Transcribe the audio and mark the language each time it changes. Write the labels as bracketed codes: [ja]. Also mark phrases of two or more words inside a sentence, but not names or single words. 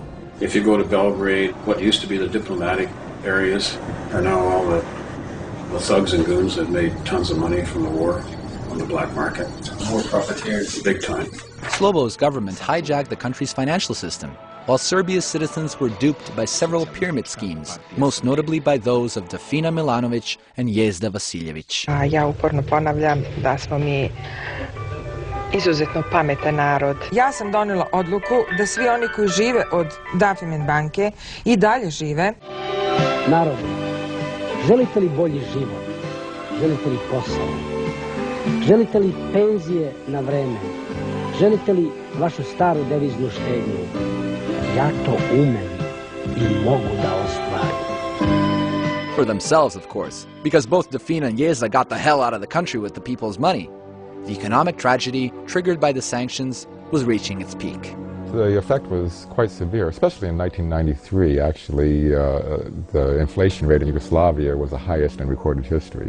[en] If you go to Belgrade, what used to be the diplomatic areas are now all the thugs and goons that made tons of money from the war on the black market. More profiteers, big time. Slobo's government hijacked the country's financial system, while Serbia's citizens were duped by several pyramid schemes, most notably by those of Dafina Milanović and Jezda Vasiljević. [sr] Ja uporno ponavljam da smo mi izuzetno pametan narod. Ja sam donela odluku da svi oni koji žive od Dafimen banke i dalje žive. Narod, želite li bolji život? Želite li posao? Želite li penzije na vreme? Želite li vašu staru deviznu štednju? Ja to umem I mogu da ostvarim. [en] For themselves, of course, because both Dafina and Jezda got the hell out of the country with the people's money. The economic tragedy, triggered by the sanctions, was reaching its peak. The effect was quite severe, especially in 1993. Actually, the inflation rate in Yugoslavia was the highest in recorded history.